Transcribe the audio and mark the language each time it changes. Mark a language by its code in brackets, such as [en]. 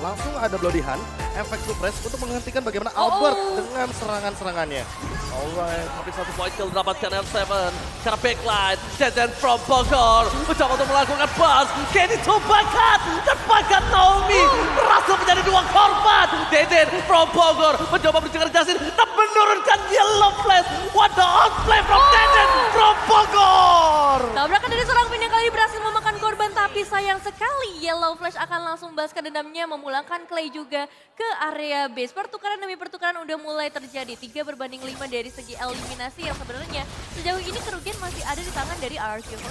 [id] Langsung ada Bloody Hand, efek suppress untuk menghentikan bagaimana Albert dengan serangan-serangannya. Alright, tapi satu point kill didapatkan R7 karena backline. Dan from Bogor mencoba untuk melakukan buzz. Kenny to bakat dan bakat Naomi berhasil menjadi dua korban. Deden from Bogor mencoba berjaga Justin dan menurunkan yellow flash. [en] What the outplay from Deden from Bogor. [id] Tabrakan dari seorang Finn yang kali ini berhasil memakan korban, tapi sayang sekali Yellow Flash akan langsung balaskan dendamnya, memulangkan Clay juga ke area base. Pertukaran demi pertukaran udah mulai terjadi, 3-5 dari segi eliminasi yang sebenarnya sejauh ini kerugian masih ada di tangan dari RRQ.